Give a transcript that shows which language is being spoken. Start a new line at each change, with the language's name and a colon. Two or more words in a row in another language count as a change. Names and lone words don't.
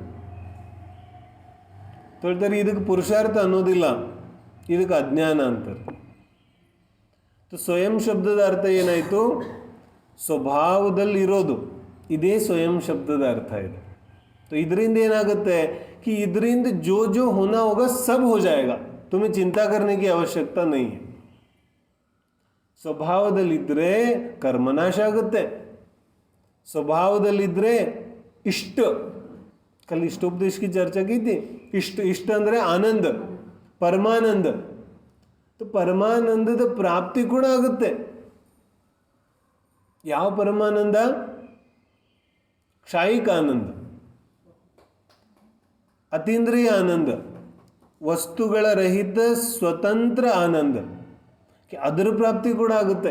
Kannada: ತೊಳ್ತಾರೆ, ಇದಕ್ಕೆ ಪುರುಷಾರ್ಥ ಅನ್ನೋದಿಲ್ಲ, ಇದಕ್ಕೆ ಅಜ್ಞಾನ ಅಂತಾರೆ. ಸ್ವಯಂ ಶಬ್ದದ ಅರ್ಥ ಏನಾಯಿತು? ಸ್ವಭಾವದಲ್ಲಿರೋದು, ಇದೇ ಸ್ವಯಂ ಶಬ್ದದ ಅರ್ಥ ಇದೆ. ಇದರಿಂದ ಏನಾಗುತ್ತೆ
Hindi: कि ಇದರಿಂದ जो जो होना होगा सब हो जाएगा, तुम्हें चिंता करने की आवश्यकता नहीं है.
Kannada: ಸ್ವಭಾವದಲ್ಲಿದ್ದರೆ ಕರ್ಮನಾಶ ಆಗುತ್ತೆ. ಸ್ವಭಾವದಲ್ಲಿದ್ದರೆ ಇಷ್ಟ,
Hindi: कल इष्टोपदेश की चर्चा की थी.
Kannada: ಇಷ್ಟ ಅಂದರೆ ಆನಂದ, ಪರಮಾನಂದ. ಪರಮಾನಂದದ ಪ್ರಾಪ್ತಿ ಕೂಡ ಆಗುತ್ತೆ. ಯಾವ ಪರಮಾನಂದ? ಕ್ಷಾಯಿಕ ಆನಂದ, ಅತೀಂದ್ರಿಯ ಆನಂದ, ವಸ್ತುಗಳ ರಹಿತ ಸ್ವತಂತ್ರ ಆನಂದ, ಅದರ ಪ್ರಾಪ್ತಿ ಕೂಡ ಆಗುತ್ತೆ.